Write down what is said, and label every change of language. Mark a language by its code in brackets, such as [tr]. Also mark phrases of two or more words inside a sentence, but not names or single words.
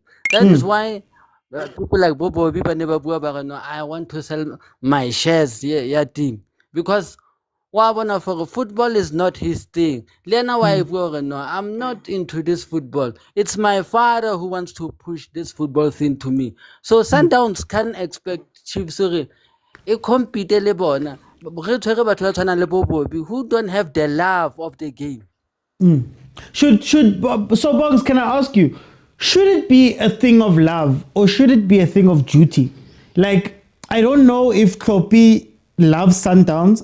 [en] That is why people like Bobo Biba never I want to sell my shares, team, because for football is not his thing. I'm not into this football. It's my father who wants to push this football thing to me. So Sundowns can't expect Chiefs compete [tn] le bona. [en] Who don't have the love of the game. So Bongs, can I ask you, should it be a thing of love or should it be a thing of duty? Like, I don't know if Kloppy loves Sundowns.